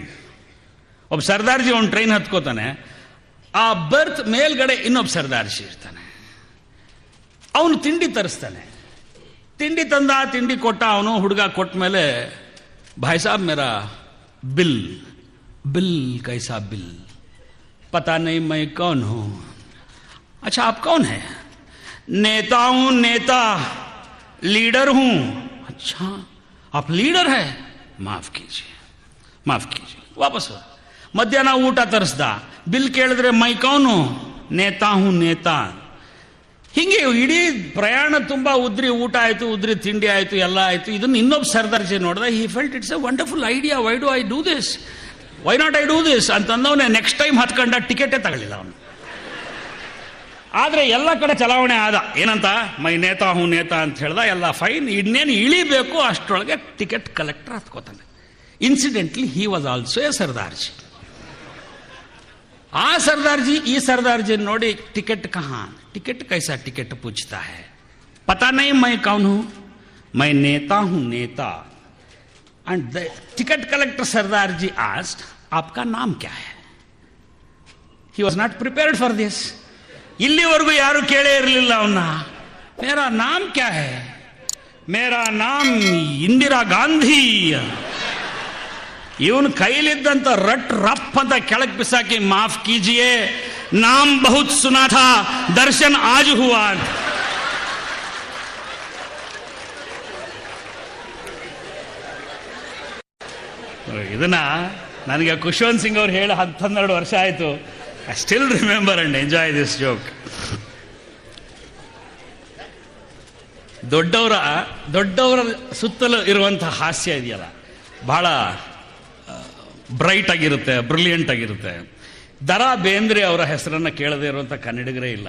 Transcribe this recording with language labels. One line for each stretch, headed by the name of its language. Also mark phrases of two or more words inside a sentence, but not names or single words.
Kannada: ಒಬ್ಬ ಸರ್ದಾರ್ಜಿ ಒಂದು ಟ್ರೈನ್ ಹತ್ಕೋತಾನೆ, ಆ ಬರ್ತ್ ಮೇಲ್ಗಡೆ ಇನ್ನೊಬ್ಬ ಸರ್ದಾರ್ಜಿ ಇರ್ತಾನೆ. ಅವನು ತಿಂಡಿ ತರಿಸ್ತಾನೆ. ತಿಂಡಿ ತಂದ, ತಿಂಡಿ ಕೊಟ್ಟ ಅವನು. ಹುಡುಗ ಕೊಟ್ಟ ಮೇಲೆ,
Hindi: भाई साब मेरा बिल बिल कैसा बिल पता नहीं मैं कौन हूं. अच्छा आप कौन है? नेता हूं, नेता, लीडर हूं. अच्छा आप लीडर है, माफ कीजिए ವಾಪಸ್.
Kannada: ಮಧ್ಯಾಹ್ನ ಊಟ ತರಿಸ್ದ, ಬಿಲ್ ಕೇಳಿದ್ರೆ
Hindi: मैं कौन, नेता हूं नेता.
Kannada: ಹಿಂಗೆ ಇಡೀ ಪ್ರಯಾಣ ತುಂಬಾ ಉದ್ರಿ ಊಟ ಆಯ್ತು, ಉದ್ರಿ ತಿಂಡಿ ಆಯ್ತು, ಎಲ್ಲ ಆಯ್ತು. ಇದನ್ನ ಇನ್ನೊಬ್ಬ ಸರ್ದಾರ್ಜಿ ನೋಡ್ದ.
English: he felt it's a wonderful idea, why do I do this, why not I do this
Kannada: ಅಂತಂದವನೇ ನೆಕ್ಸ್ಟ್ ಟೈಮ್ ಹತ್ಕೊಂಡ ಟಿಕೆಟೇ ತಗೊಳ್ಳಿಲ್ಲ ಅವನು. ಆದರೆ ಎಲ್ಲ ಕಡೆ ಚಲಾವಣೆ ಆದ. ಏನಂತ,
Hindi: मैं नेता हूं नेता
Kannada: ಅಂತ ಹೇಳ್ದ, ಎಲ್ಲ ಫೈನ್. ಇನ್ನೇನು ಇಳಿಬೇಕು ಅಷ್ಟರೊಳಗೆ ಟಿಕೆಟ್ ಕಲೆಕ್ಟರ್ ಹತ್ಕೋತಾನೆ.
English: incidentally he was also a Sardarji.
Kannada: ಆ ಸರ್ದಾರ್ಜಿ ಈ ಸರ್ದಾರ್ಜಿ ನೋಡಿ,
Hindi: टिकट कहां, टिकट कैसा टिकट पूछता है, पता नहीं मैं कौन हूं, मैं नेता हूं नेता.
English: and the ticket collector Sardarji asked,
Hindi: आपका नाम क्या है?
English: he was not prepared for this.
Kannada: ಇಲ್ಲಿವರೆಗೂ ಯಾರು ಕೇಳೇ ಇರಲಿಲ್ಲ ಅವನ್ನ.
Hindi: मेरा नाम क्या है? मेरा नाम इंदिरा गांधी.
Kannada: ಇವನು ಕೈಲಿದ್ದಂತ ರಪ್ ಅಂತ ಕೆಳಗೆ ಬಿಸಾಕಿ,
Hindi: माफ़ कीजिए, नाम बहुत सुना था, दर्शन आज हुआ ಅಂತ.
Kannada: ಇದನ್ನ ನನಗೆ ಖುಷ್ವಂತ್ ಸಿಂಗ್ ಅವ್ರು ಹೇಳಿ 12 ವರ್ಷ ಆಯ್ತು.
English: I still remember and enjoy this joke.
Kannada: ದೊಡ್ಡವರ ಸುತ್ತಲೂ ಇರುವಂತಹ ಹಾಸ್ಯ ಇದೆಯಲ್ಲ, ಬಹಳ ಬ್ರೈಟ್ ಆಗಿರುತ್ತೆ, ಬ್ರಿಲಿಯಂಟ್ ಆಗಿರುತ್ತೆ. ದರಾ ಬೇಂದ್ರೆ ಅವರ ಹೆಸರನ್ನು ಕೇಳದೇ ಇರುವಂಥ ಕನ್ನಡಿಗರೇ ಇಲ್ಲ.